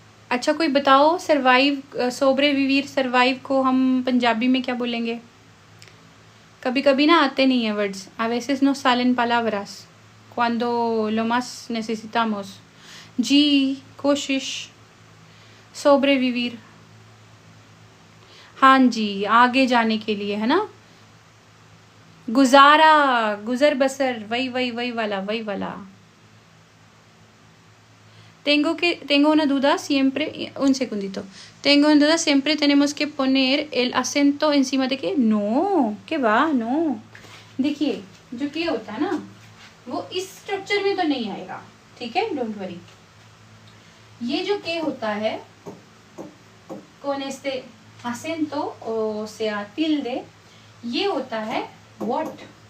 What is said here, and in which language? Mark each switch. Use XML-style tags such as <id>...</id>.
<hi>अच्छा कोई बताओ, सरवाइव, सोब्रेविवीर सरवाइव को हम पंजाबी में क्या बोलेंगे। कभी कभी ना आते नहीं है words,</hi> <es>a veces no salen palabras cuando lo más necesitamos।</es> <hi>जी कोशिश, सोब्रेविवीर, हाँ जी, आगे जाने के लिए, है ना। गुजारा, गुजर बसर, वही वाला।</hi> <es>Tengo una duda siempre, un segundito. Tengo una duda siempre tenemos que poner el acento encima de que, no, ¿qué va? No।</es> <hi>देखिए जो के होता है ना, वो इस स्ट्रक्चर में तो नहीं आएगा, ठीक है, डोंट वरी। ये जो के होता है</hi> <es>con este acento o sea tilde,</es> <hi>ये होता है what।</hi>